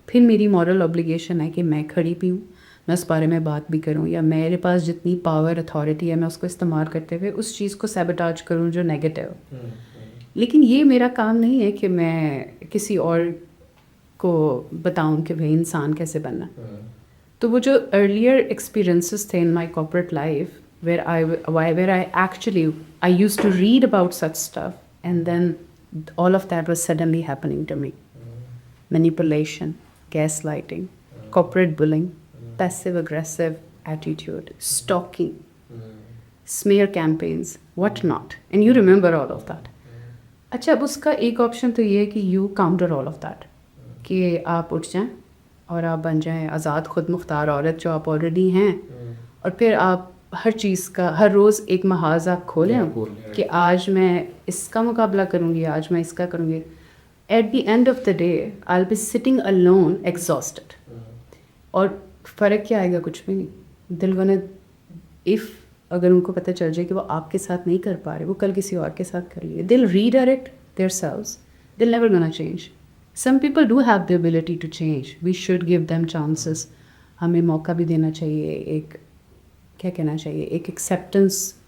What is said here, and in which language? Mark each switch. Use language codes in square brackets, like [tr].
[ur] پھر میری moral obligation ہے کہ میں کھڑی بھی ہوں, میں اس بارے میں بات بھی کروں, یا میرے پاس جتنی پاور اتھارٹی ہے میں اس کو استعمال کرتے ہوئے اس چیز کو سیبوٹاج کروں جو نیگیٹو. لیکن یہ میرا کام نہیں ہے کہ میں کسی اور کو بتاؤں کہ بھائی انسان کیسے بننا. تو وہ جو [en] Earlier experiences تھے in my corporate life where I actually used to read about such stuff and then all of that was suddenly happening to me. Manipulation, gaslighting, corporate bullying, passive aggressive attitude, stalking, smear campaigns, what not. And you remember all of that. [ur] اچھا اب اس کا ایک option تو یہ ہے کہ [en] you counter all of that, [ur] کہ آپ اٹھ جائیں اور آپ بن جائیں آزاد خود مختار عورت جو آپ آلریڈی ہیں, اور پھر آپ ہر چیز کا ہر روز ایک محاذ آپ کھولیں کہ آج میں اس کا مقابلہ کروں گی, آج میں اس کا کروں گی. [en] At the end of the day I will be sitting alone exhausted. [ur] اور فرق کیا آئے گا؟ کچھ بھی نہیں. دل گنے اف اگر ان کو پتہ چل جائے کہ وہ آپ کے ساتھ نہیں کر پا رہے, وہ کل کسی اور کے ساتھ کر لیے, [en] They'll redirect their selves, they'll never gonna change. Some people do have the ability to change, we should give them chances. [ur] ہمیں موقع بھی دینا چاہیے, ایک [en] کیا کہنا چاہیے, ایک ایکسیپٹنس